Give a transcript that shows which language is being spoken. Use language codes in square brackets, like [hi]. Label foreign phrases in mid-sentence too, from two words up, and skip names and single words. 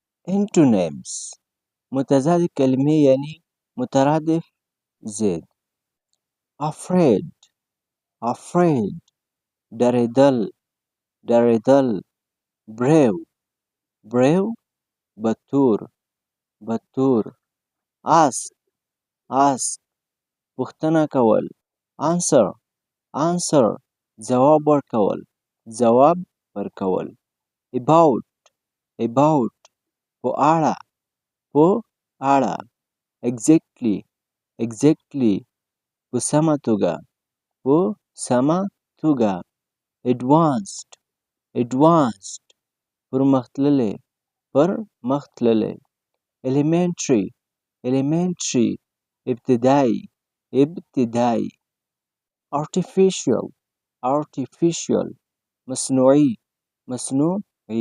[ps] Antonyms متضاد کلمې یعنی مترادف ضد. [en] Afraid afraid [ps] ډارېدل ډارېدل. [en] Brave brave [ps] بتور بتور. [en] Ask ask [ps] پوښتنه کول. [en] Answer answer [ps] ځواب ورکول ځواب ورکول. [en] About about [ps] په اړه په اړه. [en] Exactly exactly [ps] په سمه توګه په سمه توګه. [en] Advanced advanced [ps] پرمختللی پرمختللی. [en] Elementary elementary [ps] ابتدایي ابتدایي. [en] Artificial artificial [ps] مصنوعي مصنوعي.